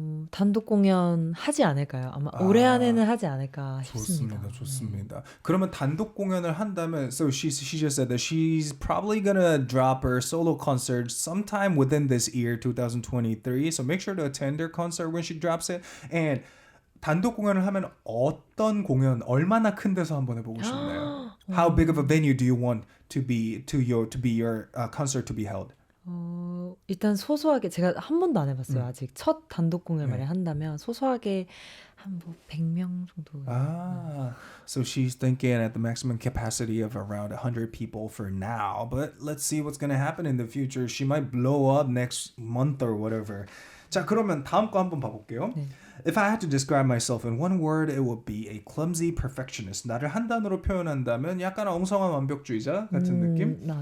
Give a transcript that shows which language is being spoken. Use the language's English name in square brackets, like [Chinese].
[Korean] 단독 공연 하지 않을까요? 아마 올해 안에는 하지 않을까 싶습니다. 좋습니다. 그러면 단독 공연을 한다면, [English] so she just said that she's probably gonna drop her solo concert sometime within this year, 2023. So make sure to attend her concert when she drops it. [Korean] And 단독 공연을 하면 어떤 공연, 얼마나 큰 데서 한번 해보고 싶나요? [English] How big of a venue do you want to be your concert to be held? [Korean] 일단 소소하게 제가 한 번도 안 해봤어요. 아직 첫 단독 공연을 만약 한다면 소소하게 한 뭐 100명 정도. [English] So she's thinking at the maximum capacity of around 100 people for now. But let's see what's going to happen in the future. She might blow up next month or whatever. [Korean] 자, 그러면 다음 거 한번 봐볼게요. [English] If I had to describe myself in one word, it would be a clumsy perfectionist. [Korean] 나를 한 단어로 표현한다면 약간 엉성한 완벽주의자 같은 느낌?